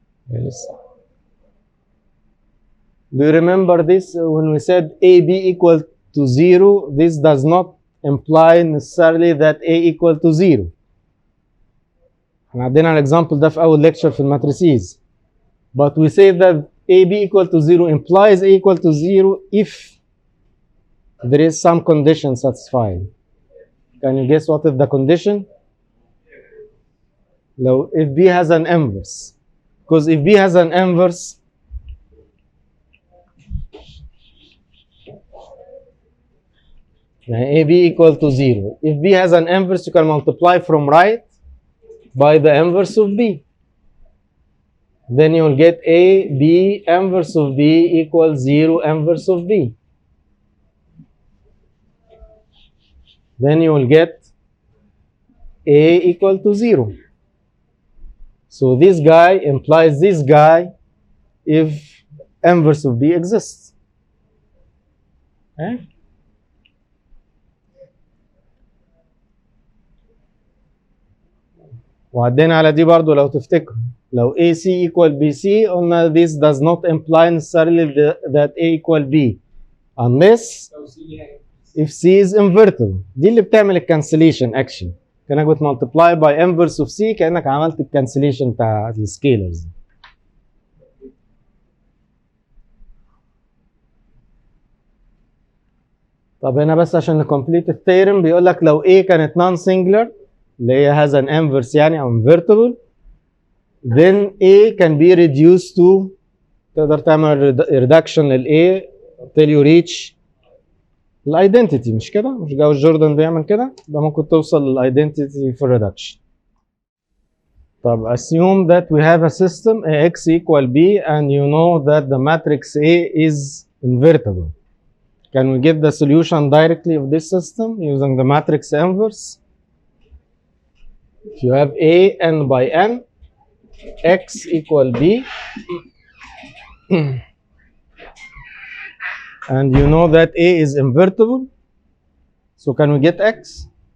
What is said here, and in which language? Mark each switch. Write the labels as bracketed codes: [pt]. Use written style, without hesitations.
[en] Yes. Do you remember this when we said AB equal to 0? This does not imply necessarily that A equal to 0. [ar] احنا عندنا الاكزامبل ده في اول ليكتشر في الماتريسيز. [en] But we say that AB equal to 0 implies A equal to 0 if there is some condition satisfied. Can you guess what is the condition? If B has an inverse. Because if B has an inverse, AB equal to 0. If B has an inverse, you can multiply from right by the inverse of B. Then you will get A, B, inverse of B equals 0, inverse of B. Then you will get A equal to 0. So this guy implies this guy if inverse of B exists. Okay? [ar] وعدينا على دي برضو لو تفتكروا. لو [en] AC equal BC [ar] قلنا [en] this does not imply necessarily that A equal B unless [ar] لو سي ليها [en] if C is invertible. [ar] دي اللي بتعمل الكانسليشن اكشلي، كانك بتملتبلاي باي انفرس اوف سي كانك عملت الكانسليشن بتاع السكيلرز. طب هنا بس عشان نكمبليت الثيرم بيقول لك لو A كانت نون سنجلر اللي هي [en] has an inverse [ar] يعني او invertible [en] then A can be reduced to، [ar] تقدر تعمل reduction لل A [en] till you reach [ar] الايدنتيتي، مش كده؟ مش جاوز جوردن بيعمل كده؟ يبقى ممكن توصل للايدنتيتي في الريدكشن. [en] طب assume that we have a system AX equal B and you know that the matrix A is invertible. Can we get the solution directly of this system using the matrix inverse? If you have A n by n, X equal B, and you know that A is invertible, so can we get X?